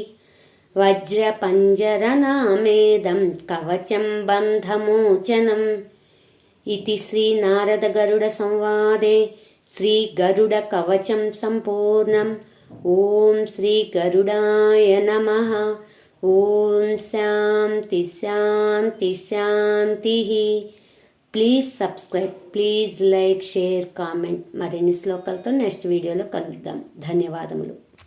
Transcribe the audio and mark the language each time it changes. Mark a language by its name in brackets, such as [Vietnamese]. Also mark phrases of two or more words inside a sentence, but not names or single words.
[Sanskrit] वज्रपञ्जरनामेदं कवचं बन्धमोचनम् इति श्रीनारदगरुडसंवादे श्रीगरुडकवचं सम्पूर्णम्. ॐ श्रीगरुडाय नमः. ॐ शान्ति शान्ति शान्तिः. [English] Please subscribe, please like, share, comment. [Telugu] మరిన్ని శ్లోకాలతో నెక్స్ట్ వీడియోలో కలుద్దాం. ధన్యవాదములు.